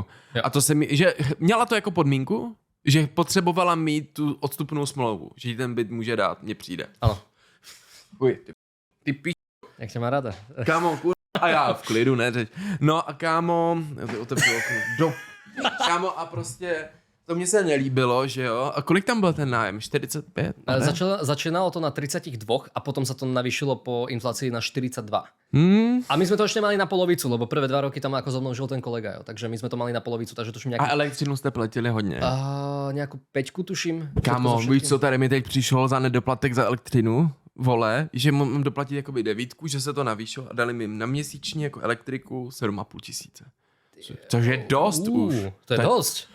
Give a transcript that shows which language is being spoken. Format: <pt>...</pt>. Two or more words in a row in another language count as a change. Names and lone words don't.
<cs>A to se mi, že měla to jako podmínku, že potřebovala mít tu odstupnou smlouvu, že jí ten byt může dát, mně přijde. Ano. Uj, ty píš. Jak tě má ráda. Kámo, a já v klidu, ne řeč. No a kámo, otevřu okno. Kámo a prostě, to mně se nelíbilo, že jo. A kolik tam byl ten nájem? 45?</cs> <sk>Začínalo to na 32 a potom sa to navýšilo po inflácii na 42. A my sme to ešte mali na polovicu, lebo prvé 2 roky tam ako so mnou žil ten kolega, jo. Takže my sme to mali na polovicu, takže tuším nejaký...</sk> <cs>A elektřinu jste platili hodně?</cs> <sk>Nejakú 5 tuším.</sk> <cs>Kámo, víš co, tady mi teď přišlo za nedoplatek za elektřinu, vole, že mám doplatit jakoby 9, že se to navýšilo a dali mi na měsíční jako elektriku 7,5 tisíce. Což je dost už.</cs> <sk>To je dosť.</sk>